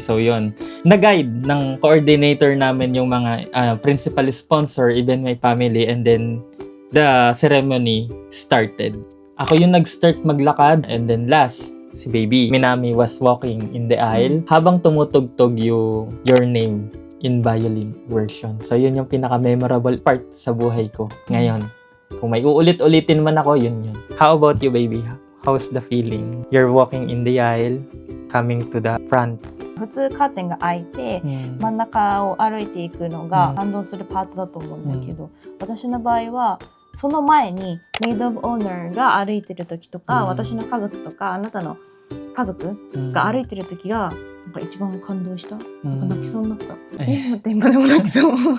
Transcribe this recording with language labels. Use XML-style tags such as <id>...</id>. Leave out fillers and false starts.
<tl>So, yun. Na-guide ng coordinator namin yung mga principal sponsor,</tl> <en>even my family. And then, the ceremony started.</en> <tl>Ako yung nag-start maglakad.</tl> <en>And then, last, si baby Minami was walking in the aisle</en> <tl>habang tumutugtog yung</tl> <en>Your Name in violin version.</en> <tl>So, yun yung pinaka-memorable part sa buhay ko ngayon. Kung may uulit-ulitin man ako, yun.</tl> <en>How about you, baby? How's the feeling? You're walking in the aisle, coming to the front.</en> <ja>普通カーテンが開いて真ん中を歩いていくのが感動するパートだと思うんだけど、私の場合はその前にメイドオブオーナーが歩いてる時とか、私の家族とかあなたの家族が歩いてる時がなんか一番感動した。なんか泣きそうになった。待って、今でも泣きそう。</ja>